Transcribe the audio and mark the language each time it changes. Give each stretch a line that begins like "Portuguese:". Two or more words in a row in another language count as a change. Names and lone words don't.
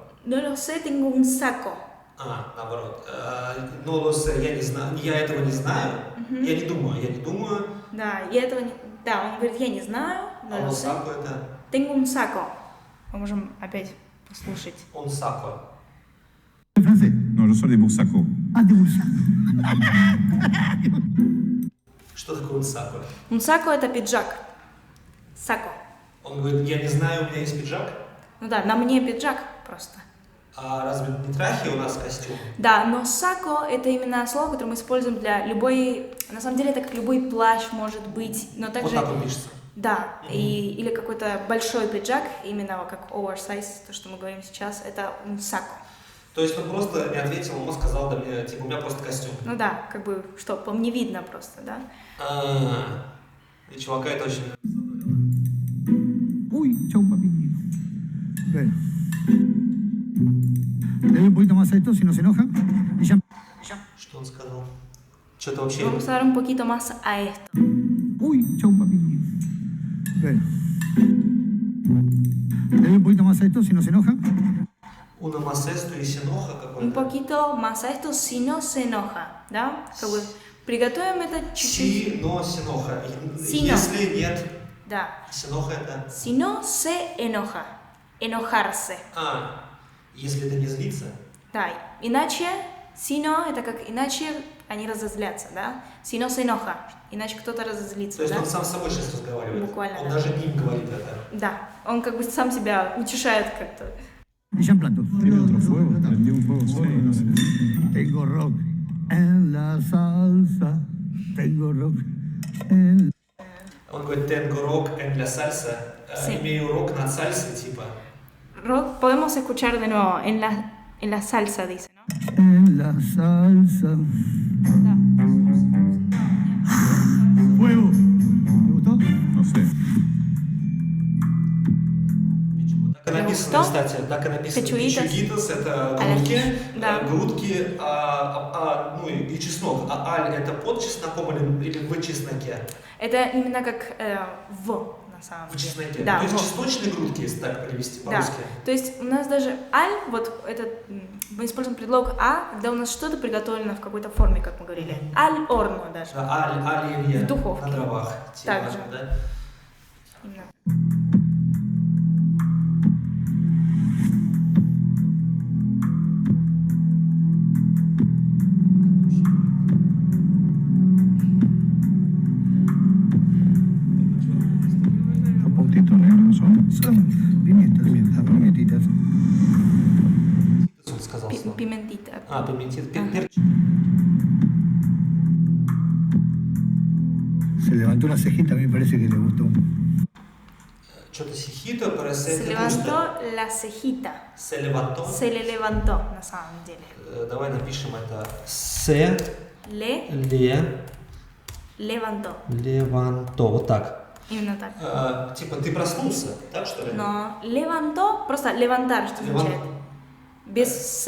Spanish: No lo sé, tengo un saco.
Russian: Наоборот.
Spanish: No lo sé,
Russian: я не знаю, я этого не знаю. Я не думаю. Да, и этого не... Да, он говорит, я не знаю, А
Spanish: no lo
Russian: он
Spanish: sé.
Russian: сако это?
Spanish: Tengo un saco.
Russian: Мы можем опять послушать.
Spanish: Un saco. ¿Es francés? No, yo soy de Bursaco. Ah, de Bursaco.
Russian: Что такое
Spanish: un saco? Un saco
Russian: это пиджак. Сако. Он говорит, я не знаю, у меня есть пиджак. Ну да, на мне пиджак просто. А разве не трахи у нас костюм? Да, но сако это именно слово, которое мы используем для любой... На самом деле это как любой плащ может быть, но также... Вот так он пишется. Да, или какой-то большой пиджак, именно как oversize, то, что мы говорим сейчас, это
Spanish: un saco.
Russian: То есть он просто не ответил, он сказал, да, мне, типа, у меня просто костюм. Ну да, как бы, что, по мне видно просто, да? И чувака это очень...
Spanish: Uy, chau, papi. Bueno. Le doy un poquito más a esto si no se enoja. Y ya.
Russian: Что он сказал? Что-то вообще...
Spanish: Vamos a dar un poquito más a esto. Uy, chau, papi. Bueno. Le doy un poquito más a esto si no se enoja. Una más esto y синоха Un
Russian: какой-то.
Spanish: poquito más a esto si no se enoja,
Russian: да? Как бы приготовим это чуть-чуть.
Spanish: Sí, no se enoja.
Russian: Сино. Если нет, Да. синоха это...
Spanish: Si no se enoja. Enojarse.
Russian: Если это не злится. Да. Иначе,
Spanish: si no,
Russian: это как иначе они разозлятся, да?
Spanish: Si no se enoja.
Russian: Иначе кто-то разозлится, То есть да? он сам с собой сейчас разговаривает. Буквально, Он да. даже не им говорит это. Да. Он как бы сам себя утешает как-то.
Spanish: Y ya en plato. ¿Tiene otro fuego? ¿Prendió un fuego solo? No sé. Tengo rock en la salsa. Tengo rock en...
Russian: Он говорит,
Spanish: tengo rock en la salsa. Sí.
Russian: Имею рок на сальсе, типа.
Spanish: Rock, podemos escuchar de nuevo en la salsa, dice, ¿no? En la salsa. Fuego. ¿Te gustó? No sé.
Russian: Так и написано, Что? кстати, так и написано. Печуитас. Печуитас это Аль. грудки, Да. грудки, ну и чеснок. А аль это под чесноком или в чесноке? Это именно как в, на самом В деле. чесноке. Да, То есть в. чесночные грудки, если так перевести Да. по-русски. То есть у нас даже аль, вот этот, мы используем предлог а, когда у нас что-то приготовлено в какой-то форме, как мы говорили.
Spanish: al horno
Russian: даже. Да, аль или В духовке. на дровах. Типа, Так же. да? Именно.
Spanish: ¿Los puntitos negros son? Son pimientas. Pimientitas.
Russian: Он сказал слово. Пиментита. Пиментит.
Spanish: Se levantó una cejita, a mí me parece que le gustó.
Russian: Что-то сихито,
Spanish: Se
Russian: парасет.
Spanish: levantó la cejita. Se levantó. Se le levantó,
Russian: на самом деле. Давай напишем это. Се
Spanish: Levantó.
Russian: леванто. Вот так. Именно так. Типа ты проснулся, так что ли? Но levantó, просто levantar, что означает? Без се.